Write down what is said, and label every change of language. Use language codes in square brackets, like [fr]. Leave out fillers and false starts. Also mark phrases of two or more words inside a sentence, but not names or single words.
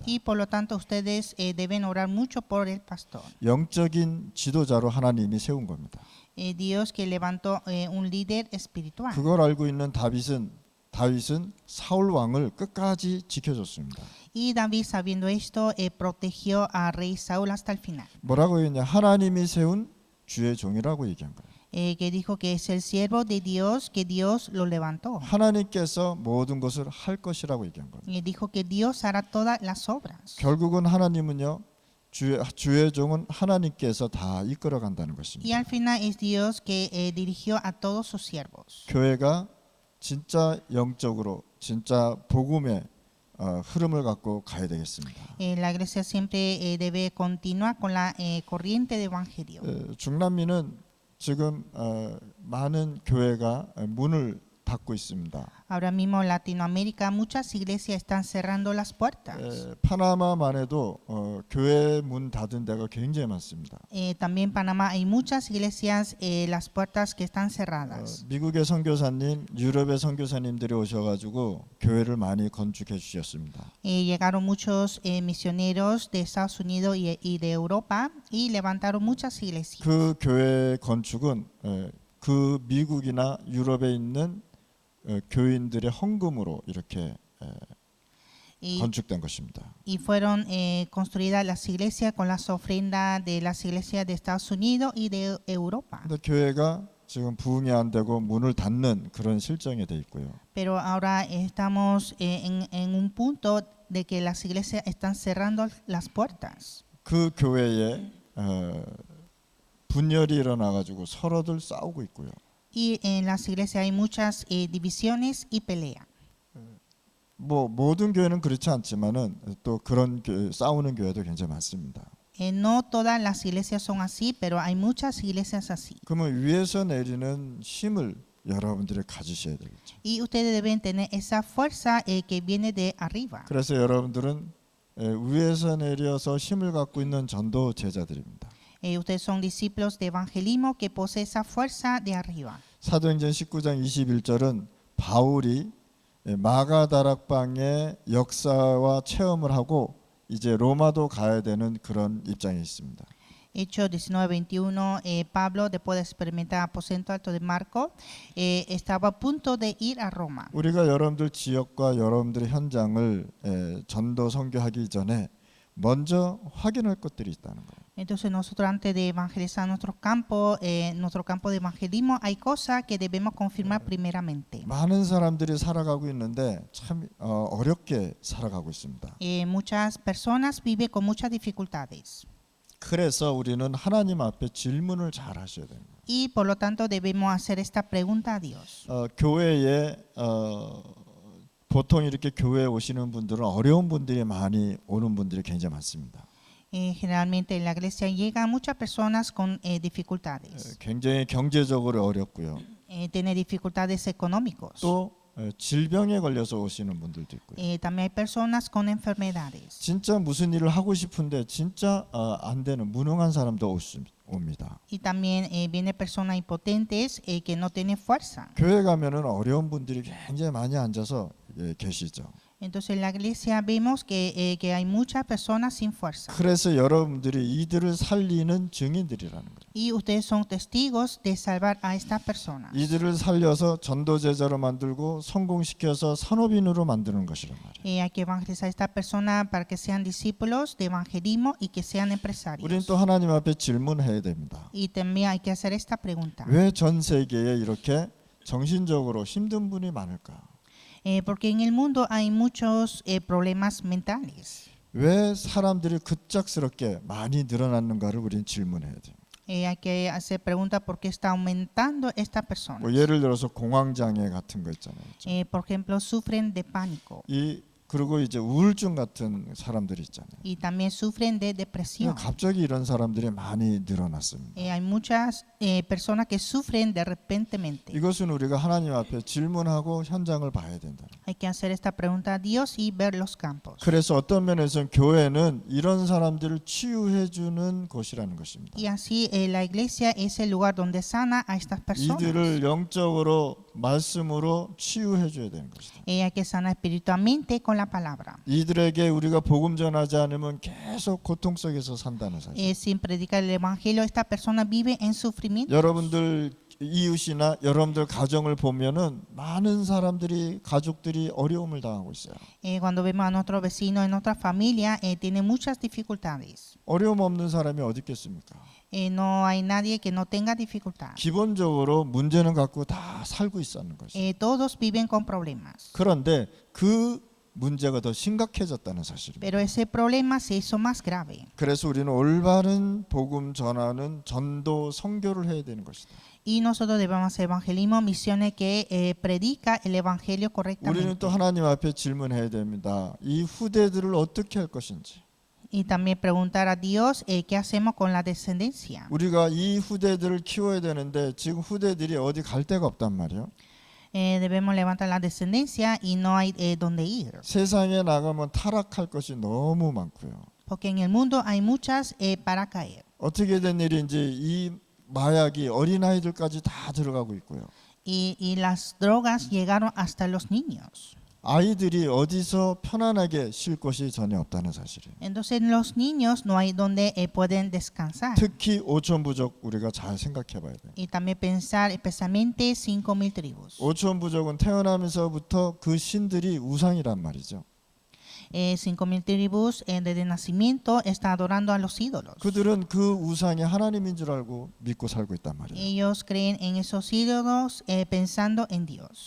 [es] Y por lo tanto ustedes deben orar mucho por el pastor. [ko] 영적인 지도자로 하나님이 세운 겁니다. [es] Dios que levantó un líder espiritual. [ko] 그걸 알고 있는 다윗은 사울 왕을 끝까지 지켜줬습니다. [es] Y David, sabiendo esto, protegió a rey Saúl hasta el final. [ko] 뭐라고 했냐? 하나님이 세운 주의 종이라고 얘기한 거예요. [es] Que dijo que es el siervo de Dios, que Dios lo levantó. [ko] 하나님께서 모든 것을 할 것이라고 얘기한 거예요. [es] Dijo que Dios hará todas las obras. [ko] 결국은 하나님은요. 주의 종은 하나님께서 다 이끌어 간다는 Y 것입니다. [es] al final es Dios que dirigió a todos sus siervos. [ko] 교회가 진짜 영적으로 진짜 복음의 흐름을 갖고 가야 되겠습니다. [es] La iglesia siempre debe continuar con la corriente de evangelio. [ko] 중남미는 지금 많은 교회가 문을 닫고 있습니다. [es] Ahora mismo en Latinoamérica muchas iglesias están cerrando las puertas. [ko] 파나마만 해도 교회 문 닫은 데가 굉장히 많습니다. [es] También en Panamá hay muchas iglesias las puertas que están cerradas. [ko] 미국의 선교사님, 유럽의 선교사님들이 오셔가지고 교회를 많이 건축해 주셨습니다. [es] Llegaron muchos misioneros de Estados Unidos y de Europa y levantaron muchas iglesias. [ko] 그 교회 건축은 그 미국이나 유럽에 있는 교인들의 헌금으로 이렇게 건축된 것입니다. [es] Y fueron construidas las iglesias con las ofrendas de las iglesias de Estados Unidos y de Europa. [ko] 근데 교회가 지금 부흥이 안 되고 문을 닫는 그런 실정이 돼 있고요. [es] Pero ahora estamos en un punto de que las iglesias están cerrando las puertas. [ko] 그 교회에 분열이 일어나 가지고 서로들 싸우고 있고요. [es] Y en las iglesias hay muchas divisiones y pelea. [ko] 뭐 모든 교회는 그렇지 않지만은 또 그런 싸우는 교회도 굉장히 많습니다. [es] No todas las iglesias son así, pero hay muchas iglesias así. [ko] 그러면 위에서 내리는 힘을 여러분들이 가지셔야 되겠죠. [es] Y ustedes deben tener esa fuerza que viene de arriba. [ko] 그래서 여러분들은 위에서 내려서 힘을 갖고 있는 전도 제자들입니다. [es] Ustedes son discípulos de evangelismo que poseen esa fuerza de arriba. [ko] 사도행전 19장 21절은 바울이 마가다락방의 역사와 체험을 하고 이제 로마도 가야 되는 그런 입장에 있습니다. [es] Hechos 19:21, Pablo, después de experimentar aposento alto de Marco, estaba a punto de ir a Roma. [ko] 우리가 여러분들 지역과 여러분들의 현장을 전도 선교하기 전에 먼저 확인할 것들이 있다는 거예요. [es] Entonces nosotros antes de evangelizar nuestro campo de evangelismo, hay cosas que debemos confirmar primeramente. [ko] 많은 사람들이 살아가고 있는데 참 어렵게 살아가고 있습니다. [es] Muchas personas viven con muchas dificultades [ko] 그래서 우리는 하나님 앞에 질문을 잘 하셔야 됩니다. [es] y por lo tanto debemos hacer esta pregunta a Dios. [ko] 교회에 보통 이렇게 교회에 오시는 분들은 어려운 분들이 많이 오는 분들이 굉장히 많습니다. [es] Generalmente en la iglesia llegan muchas personas con dificultades. [ko] 굉장히 경제적으로 어렵고요. [es] Tiene dificultades económicas. [ko] 또 질병에 걸려서 오시는 분들도 있고요. [es] También hay personas con enfermedades. [ko] 진짜 무슨 일을 하고 싶은데 진짜 안 되는 무능한 사람도 옵니다. [es] Y también vienen personas impotentes que no tienen fuerza. [ko] 교회 가면은 어려운 분들이 굉장히 많이 앉아서 계시죠. [es] Entonces en la iglesia vemos que hay muchas personas sin fuerza. [ko] 그래서 여러분들이 이들을 살리는 증인들이라는 거예요. [es] Y ustedes son testigos de salvar a estas personas. [ko] 이들을 살려서 전도 제자로 만들고 성공시켜서 산업인으로 만드는 것이란 말이에요. [es] Hay que evangelizar a estas personas para que sean discípulos de evangelismo y que sean empresarios. [ko] 우리는 또 하나님 앞에 질문해야 됩니다. [es] Y también hay que hacer esta pregunta. [ko] 왜 전 세계에 이렇게 정신적으로 힘든 분이 많을까? [es] Porque en el mundo hay muchos problemas mentales. [ko] 왜 사람들이 급작스럽게 많이 늘어났는가를 우리는 질문해야 돼요. [es] Hay que hacer preguntas por qué está aumentando esta persona. [ko] 뭐 예를 들어서 공황장애 같은 거 있잖아요. [es] Por ejemplo, sufren de pánico [ko] 그리고 이제 우울증 같은 사람들이 있잖아요. [es] y también sufren de depresión. [ko] 갑자기 이런 사람들이 많이 늘어났습니다. [es] Hay muchas personas que sufren de repentemente. [ko] 이것은 우리가 하나님 앞에 질문하고 현장을 봐야 된다. [es] Hay que hacer esta pregunta a Dios y ver los campos. [ko] 그래서 어떤 면에서는 교회는 이런 사람들을 치유해 주는 곳이라는 것입니다. [es] Y así la iglesia es el lugar donde sana a estas personas. [ko] 이들을 영적으로 말씀으로 치유해 줘야 되는 것이다. [es] Hay que sanar espiritualmente con la palabra. [ko] 이들에게 우리가 복음 전하지 않으면 계속 고통 속에서 산다는 사실. [es] Sin predicar el evangelio, esta persona vive en sufrimiento. [ko] 여러분들 이웃이나 여러분들 가정을 보면은 많은 사람들이 가족들이 어려움을 당하고 있어요. [es] Cuando vemos a nuestros vecinos en nuestra familia, tienen muchas dificultades. [ko] 어려움 없는 사람이 어디 있겠습니까? [es] No hay nadie que no tenga dificultad. [ko] 기본적으로 문제는 갖고 다 살고 있었는 것이죠. [es] Todos viven con problemas. [ko] 그런데 그 문제가 더 심각해졌다는 사실입니다. [es] Pero ese problema se hizo más grave. [ko] 그래서 우리는 올바른 복음 전하는 전도 선교를 해야 되는 것이다. [es] Y nosotros debemos hacer evangelismo, misiones que predica el evangelio 우리는 correctamente. [ko] 또 하나님 앞에 질문해야 됩니다. 이 후대들을 어떻게 할 것인지. [es] Y también preguntar a Dios qué hacemos con la descendencia. [ko] 우리가 이 후대들을 키워야 되는데 지금 후대들이 어디 갈 데가 없단 말이에요. [es] Debemos levantar la descendencia y no hay donde ir. [ko] 세상에 나가면 타락할 것이 너무 많고요. [es] Porque en el mundo hay muchas para caer. [ko] 어떻게 된 일인지 이 마약이 어린아이들까지 다 들어가고 있고요. [es] Y las drogas llegaron hasta los niños. [ko] 아이들이 어디서 편안하게 쉴 곳이 전혀 없다는 사실이에요. [es] Entonces los niños no hay donde pueden descansar. [ko] 특히 오천 부족 우리가 잘 생각해 봐야 돼요. [es] Y también pensar especialmente 5,000 tribus. [ko] 오천 부족은 태어나면서부터 그 신들이 우상이란 말이죠. [es] 5,000 tribus desde nacimiento está adorando a los ídolos. [ko] 그들은 그 우상이 하나님인 줄 알고 믿고 살고 있단 말이에요. [es] Ellos creen en esos ídolos pensando en Dios.